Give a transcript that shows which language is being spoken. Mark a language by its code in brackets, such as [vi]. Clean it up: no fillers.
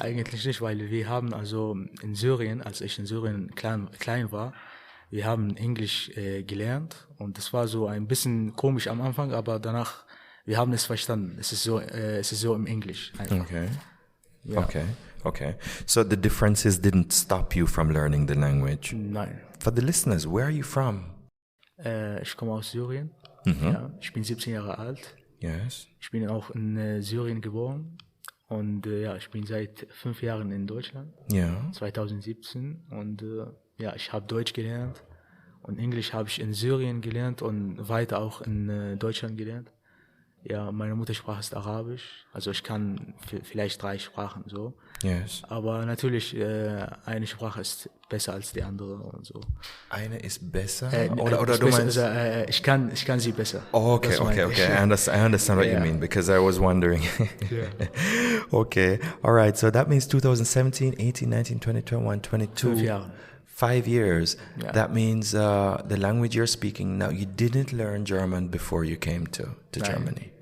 [de] Eigentlich nicht, weil wir haben also in Syrien, als ich in Syrien klein war, wir haben Englisch gelernt, und das war so ein bisschen komisch am Anfang, aber danach, wir haben es verstanden. Es ist so im Englisch einfach. Okay. Ja. Okay. [en] So the differences didn't stop you from learning the language? [de] Nein. [en] For the listeners, where are you from? [de] Ich komme aus Syrien. Ja, ich bin 17 Jahre alt. [en] Yes. [de] Ich bin auch in Syrien geboren. Und ich bin seit 5 Jahren in Deutschland, 2017, und ich habe Deutsch gelernt und Englisch habe ich in Syrien gelernt und weiter auch in Deutschland gelernt. Ja, meine Muttersprache ist Arabisch, also ich kann vielleicht 3 Sprachen so. [en] Yes. [de] Aber natürlich, eine Sprache ist besser als die andere und so. Eine ist besser? Oder du meinst? Also, ich kann sie besser. [en] Oh, okay. I understand what you mean, because I was wondering. Okay, all right. So that means 2017, 18, 19, 20, 21, 22. [de] 5 Jahre. [en] 5 years. Yeah. That means the language you're speaking now, you didn't learn German before you came to Germany.